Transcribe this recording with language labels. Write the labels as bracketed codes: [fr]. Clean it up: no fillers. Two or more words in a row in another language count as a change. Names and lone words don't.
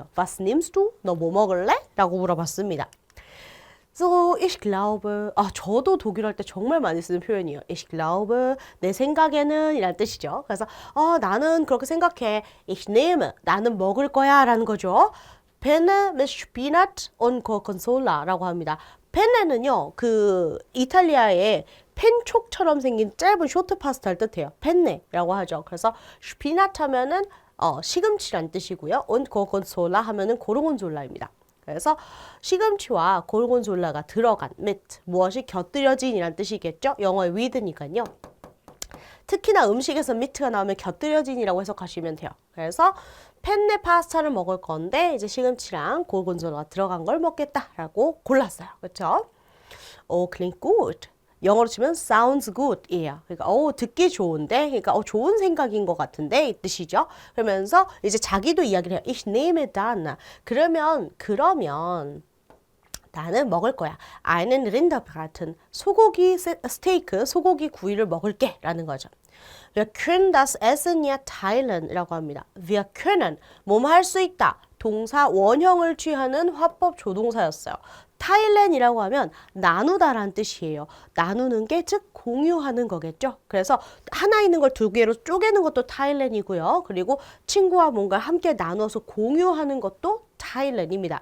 [de] Was nimmst du? [ko] 너 뭐 먹을래? 라고 물어봤습니다. [de] So, ich glaube, [ko] 저도 독일어 할 때 정말 많이 쓰는 표현이에요. [de] Ich glaube, [ko] 내 생각에는 이란 뜻이죠. 그래서 나는 그렇게 생각해. [de] Ich nehme, [ko] 나는 먹을 거야 라는 거죠. [de] Penne mit Spinat und Gorgonzola [ko] 라고 합니다. 펜네는요, 그 이탈리아의 펜촉처럼 생긴 짧은 쇼트 파스타를 뜻해요. 펜네라고 하죠. 그래서 스피낫 하면은 시금치란 뜻이고요. und Gorgonzola 하면은 고르곤졸라입니다. 그래서 시금치와 고르곤졸라가 들어간 mit 무엇이 곁들여진이란 뜻이겠죠. 영어의 with니까요. 특히나 음식에서 mit가 나오면 곁들여진이라고 해석하시면 돼요. 그래서 펜네 파스타를 먹을 건데 이제 시금치랑 고르곤졸라가 들어간 걸 먹겠다라고 골랐어요. 그렇죠? [de] klingt gut. [ko] 영어로 치면 [en] sounds good [ko] 이에요. 그러니까 듣기 좋은데, 그러니까 좋은 생각인 것 같은데 이 뜻이죠. 그러면서 이제 자기도 이야기를 해요. [de] Ich nehme dann. [ko] 그러면 나는 먹을 거야. [de] einen Rinderbraten. [ko] 소고기 스테이크, 소고기 구이를 먹을게 라는 거죠. [de] Wir können das Essen ja teilen [ko] 라고 합니다. [de] Wir können, [ko] 뭐뭐 할 수 있다. 동사 원형을 취하는 화법 조동사였어요. 타일렌이라고 하면 나누다라는 뜻이에요. 나누는 게 즉 공유하는 거겠죠. 그래서 하나 있는 걸 두 개로 쪼개는 것도 타일렌이고요. 그리고 친구와 뭔가 함께 나눠서 공유하는 것도 타일렌입니다.